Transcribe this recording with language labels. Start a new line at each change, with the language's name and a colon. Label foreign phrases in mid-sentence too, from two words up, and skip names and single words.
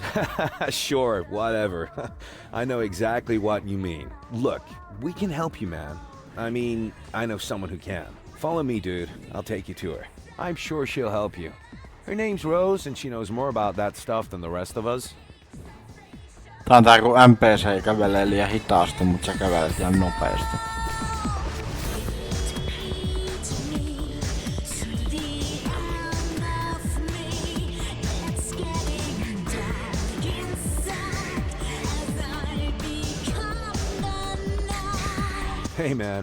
English: Sure, whatever. I know exactly what you mean. Look, we can help you, man. I mean, I know someone who can. Follow me, dude. I'll take you to her. I'm sure she'll help you. Her name's Rose, and she knows more about that stuff than the rest of us.
Finnish: Tää on tää kun NPC kävelee liian hitaasti, mut sä kävelet ihan nopeasti.
English: Hey, man.